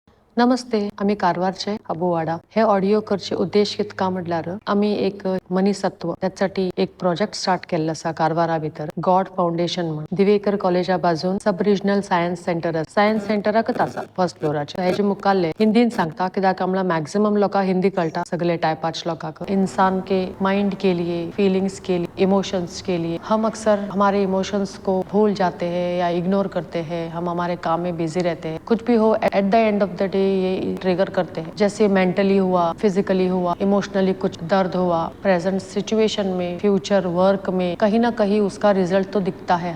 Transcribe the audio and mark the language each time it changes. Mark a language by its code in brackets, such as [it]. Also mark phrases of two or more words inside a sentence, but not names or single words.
[kok] नमस्ते, आम्ही कारवारचे अबुवाडा. हे ऑडिओ करचे उद्देश का म्हटल्यार आम्ही एक मनीसत्व त्यासाठी एक [en] project start [kok] केल्लो आसा कारवारा भितर गॉड फाउंडेशन म्हणून दिवेकर कॉलेजा बाजून [en] sub regional science center [kok] सायन्स सेंटराकच आसा [en] first floor. [kok] हेजे मुखाल्ले हिंदीन सांगता कित्याक आमला मॅक्सिमम लोकांक हिंदी कळटा सगळे टाइपाच लोकांक. [hi] इंसान के माइंड के लिए, फीलिंग्स के लिए, इमोशंस के लिए हम अक्सर हमारे इमोशंस को भूल जाते हैं या इग्नोर करते हैं. हम हमारे काम में बिजी रहते हैं. कुछ भी हो [en] at the end of the day [hi] ये ट्रिगर करते हैं. जैसे मेंटली हुआ, फिजिकली हुआ, इमोशनली कुछ दर्द हुआ, [en] present situation [hi] में, [en] future work [hi] में कहीं ना कहीं उसका रिजल्ट तो दिखता है.